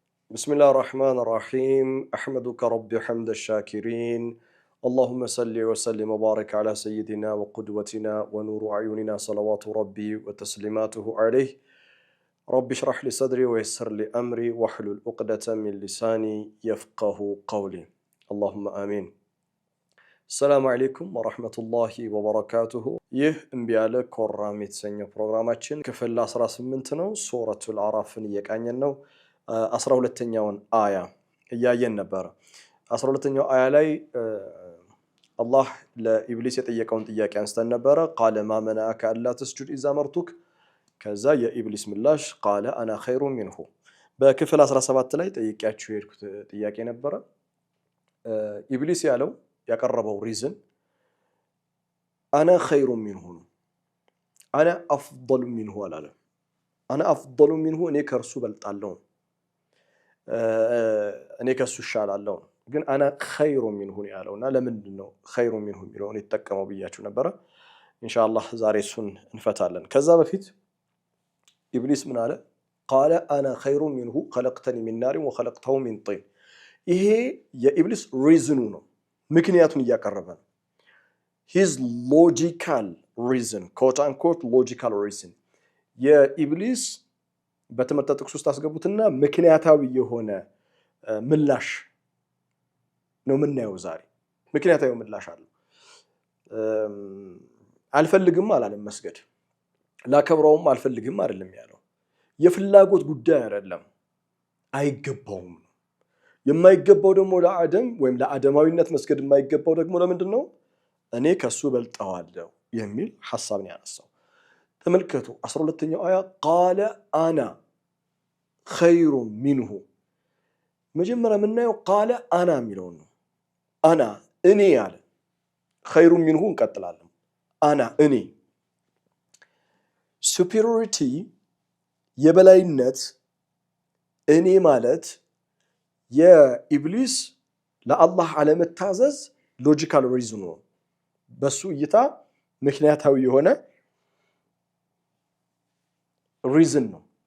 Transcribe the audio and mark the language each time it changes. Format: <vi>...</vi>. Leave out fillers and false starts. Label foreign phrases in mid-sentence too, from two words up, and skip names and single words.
<ar>بسم الله الرحمن الرحيم أحمدك ربي حمد الشاكرين اللهم صل وسلم وبارك على سيدنا وقدوتنا ونور أعيننا صلوات ربي وتسليماته عليه رب اشرح لي صدري ويسر لي أمري واحلل عقدة من لساني يفقه قولي اللهم آمين السلام عليكم ورحمة الله وبركاته</ar> <am>ይህ እምቢ ያለ ኮራም የተሰኘው ፕሮግራማችን ክፍል 18 ነው ሱረቱል አዕራፍን እየቃኘን ነው 12ኛውን አያ እያየን ነበር 12ኛው አያ ላይ አላህ ለኢብሊስ የጠየቀውን ጥያቄ አንስተን ነበር</am> <ar>قال ما منعك الا تسجد اذا امرتك</ar> <am>ከዛ የኢብሊስ ምላሽ</am> <ar>قال انا خير منه</ar> <am>በክፍል 17 ላይ ጠይቄያችሁ የሄድኩት ጥያቄ ነበር ኢብሊስ ያቀረበው ሪዝን</am> <ar>انا خير منه انا افضل منه</ar> <am>አላለም</am> <ar>انا افضل منه</ar> <am>እኔ ከርሱ በልጣለሁ እኔ ከሱ ይሻላለሁ ግን</am> <ar>انا خير منه</ar> <am>ያለውና ለምንድነው</am> <ar>خير منه</ar> <am>የሚለውን የተጠቀመው ብያችሁ ነበር ኢንሻአላህ ዛሬ እሱን እንፈታለን ከዛ በፊት ኢብሊስ ምን አለ</am> <ar>قال انا خير منه خلقتني من نار وخلقته من طين</ar> <am>ይሄ የኢብሊስ ሪዝኑ ነው ምክንያቱን እያቀረበ ነው</am> <en>his logical reason quote unquote logical reason</en> <am>የኢብሊስ በትምህርት ጥቅስ ውስጥ አስገቡትና ምክንያታዊ የሆነ ምላሽ ነው ምናየው ዛሬ ምክንያታዊ ምላሽ አለ አልፈልግም አላለም መስገድ ላከብረውም አልፈልግም አይደለም ያለው የፍላጎት ጉዳይ አይደለም አይገባውም የማይገባው ደግሞ ለአደም ወይም ለአደማዊነት መስገድ የማይገባው ደግሞ ለምንድነው እኔ ከሱ በልጣዋለሁ የሚል ሐሳብን ያነሳው ተመልከቱ 12ኛው አያ</am> <ar>قال انا خير منه</ar> <am>መጀመሪያ ምናየው</am> <ar>قال انا</ar> <am>የሚለው ነው انا እኔ ያለ</am> <ar>خير منه</ar> <am>እንቀጥላለን انا እኔ superiority የበላይነት እኔ ማለት የኢብሊስ ለአላህ አለመታዘዝ ሎጂካል ሪዝኑ ነው በሱ እይታ ምክንያታዊ የሆነ ሪዝን ነው</am>